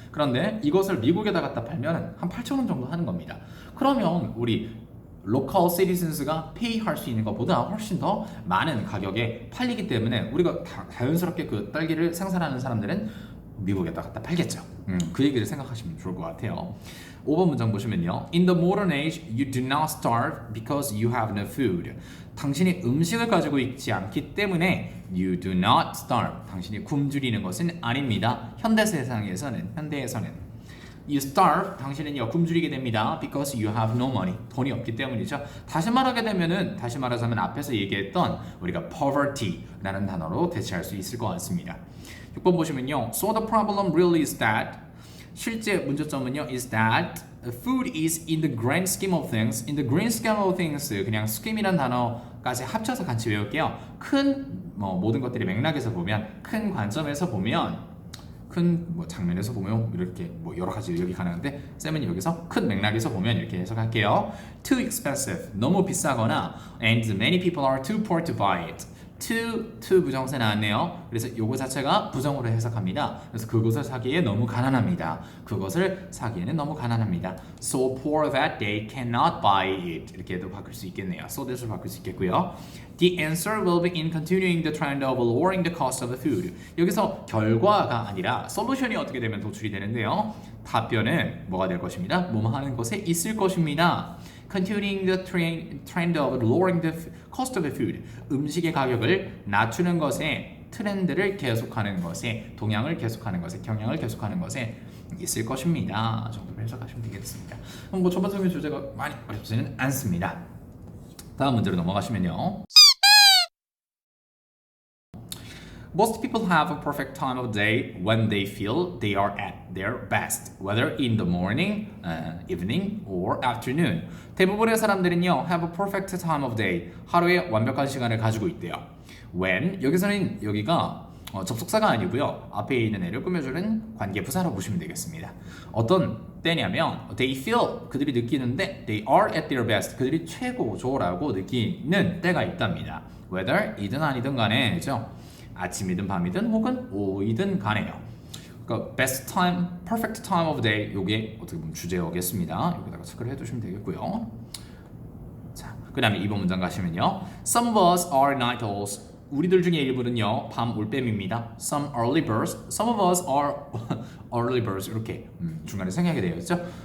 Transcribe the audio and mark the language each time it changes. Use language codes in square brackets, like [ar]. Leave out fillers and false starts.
[ko] 그런데 이것을 미국에다 갖다 팔면 한 8,000원 정도 하는 겁니다. 그러면 우리 로컬 시티즌스가 페이할 수 있는 것보다 훨씬 더 많은 가격에 팔리기 때문에 우리가 자연스럽게 그 딸기를 생산하는 사람들은 미국에다 갖다 팔겠죠. 그 얘기를 생각하시면 좋을 것 같아요. 5번 문장 보시면요. [en] In the modern age, you do not starve because you have no food. [ko] 당신이 음식을 가지고 있지 않기 때문에 [en] you do not starve. [ko] 당신이 굶주리는 것은 아닙니다. 현대 세상에서는, 현대에서는 [en] you starve, [ko] 당신은요 굶주리게 됩니다. [en] because you have no money. [ko] 돈이 없기 때문이죠. 다시 말하자면 앞에서 얘기했던 우리가 poverty라는 단어로 대체할 수 있을 것 같습니다. 6번 보시면요. [en] So the problem really is that, [ko] 실제 문제점은요 [en] is that food is in the grand scheme of things. In the grand scheme of things, [ko] 그냥 scheme이란 단어까지 합쳐서 같이 외울게요. 큰 모든 것들이 맥락에서 보면, 큰 관점에서 보면, 큰 장면에서 보면 이렇게 여러 가지 여기 가능한데 쌤은 여기서 큰 맥락에서 보면 이렇게 해석할게요. [en] Too expensive, [ko] 너무 비싸거나 [en] and many people are too poor to buy it. [ko] to 부정세 나왔네요. 그래서 요거 자체가 부정으로 해석합니다. 그래서 그것을 사기에 너무 가난합니다. 그것을 사기에는 너무 가난합니다. [en] So poor that they cannot buy it. [ko] 이렇게도 바꿀 수 있겠네요. so that을 바꿀 수 있겠고요. [en] The answer will be in continuing the trend of lowering the cost of food. [ko] 여기서 결과가 아니라 솔루션이 어떻게 되면 도출이 되는데요. 답변은 뭐가 될 것입니다. 뭐뭐 하는 것에 있을 것입니다. [en] Continuing the trend of lowering the cost of food. [ko] 음식의 가격을 낮추는 것에 트렌드를 계속하는 것에 동향을 계속하는 것에 경향을 계속하는 것에 있을 것입니다. 정도로 해석하시면 되겠습니다. 그럼 뭐 전반적인 주제가 많이 어렵지는 않습니다. 다음 문제로 넘어가시면요. [en] Most people have a perfect time of day when they feel they are at their best, whether in the morning, evening, or afternoon. [ko] 대부분의 사람들은요, [en] have a perfect time of day, [ko] 하루에 완벽한 시간을 가지고 있대요. When, 여기서는 여기가 접속사가 아니고요. 앞에 있는 애를 꾸며주는 관계부사로 보시면 되겠습니다. 어떤 때냐면 [en] they feel, [ko] 그들이 느끼는데 [en] they are at their best, [ko] 그들이 최고조라고 느끼는 때가 있답니다. Whether, 이든 아니든 간에, 그죠? 아침이든 밤이든 혹은 오후이든 간에요. 그러니까 [en] best time, perfect time of day [ko] 요게 어떻게 보면 주제어겠습니다. 여기다가 체크를 해두시면 되겠고요. 자, 그 다음에 2번 문장 가시면요. [en] Some of us are night owls. [ko] 우리들 중에 일부는요 밤 올빼미입니다. [en] Some early birds, some of us are early birds. [ko] 이렇게 중간에 생략이 되어 있죠.